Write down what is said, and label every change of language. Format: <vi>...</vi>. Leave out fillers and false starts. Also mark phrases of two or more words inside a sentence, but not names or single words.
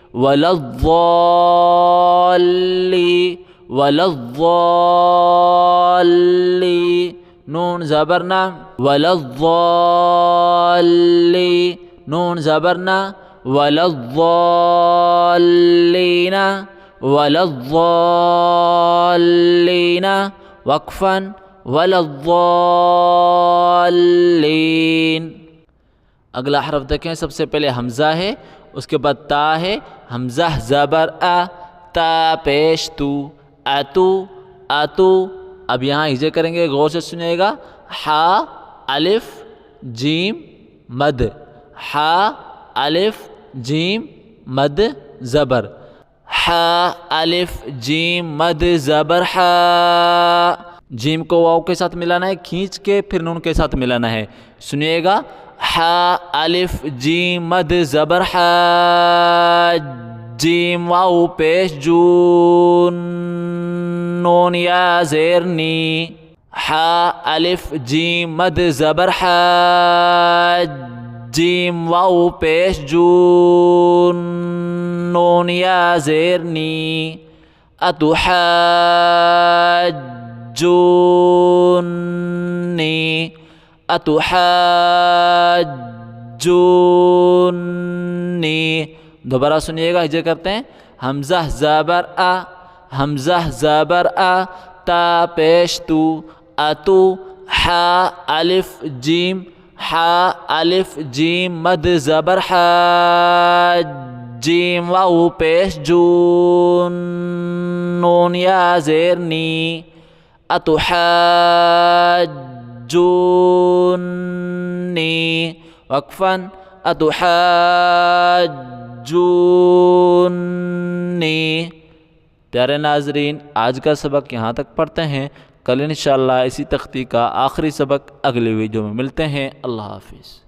<ar>ولضالی ولضالی نون زبرنا ولضالی نون زبرنا ولضالین ولضالین وقفا ولضالین۔</ar> <ur>اگلا حرف دیکھیں، سب سے پہلے حمزہ ہے، اس کے بعد تا ہے، حمزہ زبر تا پیش تو اتو اتو۔ اب یہاں ہجے کریں گے، غور سے سنیے گا، حا الف جیم مد، حا الف جیم مد زبر، حا الف جیم مد زبر حا، جیم کو واو کے ساتھ ملانا ہے، کھینچ کے پھر نون کے ساتھ ملانا ہے، سنیے گا حا الف جیم مد زبر حا، جیم واو پیش جون نون یا زیر نی، حا الف جیم مد زبر حا، جیم واو پیش جون نون یا زیر نی،</ur> <ar>اتحاجونی اتحاجونی۔</ar> <ur>دوبارہ سنیے گا، ہجے کرتے ہیں، حمزہ زبر حمزہ زبر تا پیش تو اتو، حا الف جیم حا الف جیم مد زبر حا، جیم واو پیش جون نون یا زیر نی،</ur> <ar>اتحاجونی وقفا اتحاجونی۔</ar> <ur>پیارے ناظرین، آج کا سبق یہاں تک پڑھتے ہیں، کل انشاءاللہ اسی تختی کا آخری سبق اگلی ویڈیو میں ملتے ہیں۔ اللہ حافظ۔</ur>